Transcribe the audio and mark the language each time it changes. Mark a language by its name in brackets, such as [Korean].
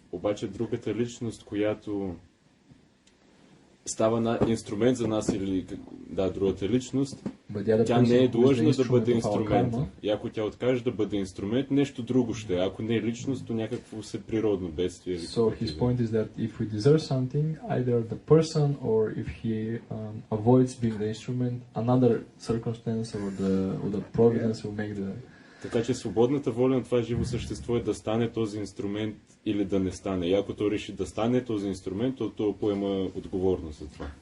[Bulgarian] Обаче другата личност, която става инструмент за нас или другата личност, тя не е длъжна да бъде инструмент. И ако тя откаже да бъде инструмент, нещо друго ще е. Ако не е личност, то някакво се природно бедствие. [English] So his point is that if we deserve something, either the person or if he avoids being the instrument, another circumstance or the providence will make the... [Bulgarian] Така че свободната воля на това живо същество е да стане този инструмент или да не стане. И ако то реши да стане този инструмент, то поема отговорност за това.